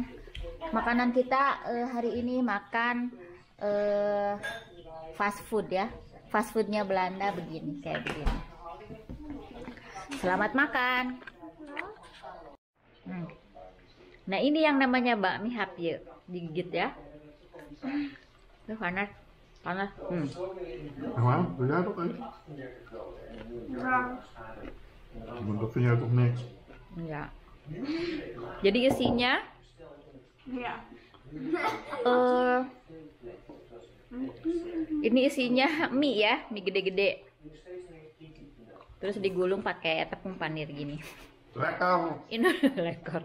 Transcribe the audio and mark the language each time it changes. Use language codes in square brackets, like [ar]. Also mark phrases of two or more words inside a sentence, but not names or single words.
[id] Makanan kita hari ini makan [en] fast food [id] ya. [en] Fast foodnya [id] Belanda begini, kayak begini. Selamat makan. Nah ini yang namanya bakmi hapje, digigit ya. Panas. [nl] Waarom? Wil jij dat even? Maar dat vind jij toch niks? [id] Ya. Jadi isinya ini isinya mie ya, mie gede-gede. Terus digulung pakai tepung panir gini. Lekker.